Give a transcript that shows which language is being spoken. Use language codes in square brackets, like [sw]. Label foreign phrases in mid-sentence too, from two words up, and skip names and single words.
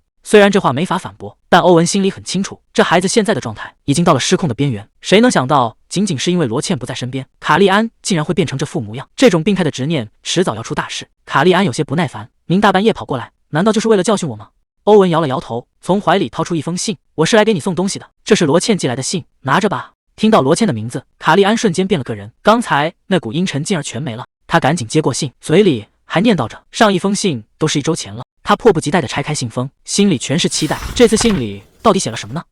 [zh] 雖然這話沒法反駁，但歐文心裡很清楚，這孩子現在的狀態已經到了失控的邊緣。誰能想到僅僅是因為羅茜不在身邊，卡利安竟然會變成這副模樣？這種病態的執念遲早要出大事。卡利安有些不耐煩：您大半夜跑過來，難道就是為了教訓我嗎？歐文搖了搖頭，從懷裡掏出一封信：我是來給你送東西的，這是羅茜寄來的信，拿着吧。聽到罗茜的名字，卡利安瞬間变了個人，剛才那股陰沉竟然全沒了。他趕緊接過信，嘴裡還念叨着上一封信都是1周前了。他迫不及待地拆開信封，心裡全是期待。這次信裡到底寫了什麼呢？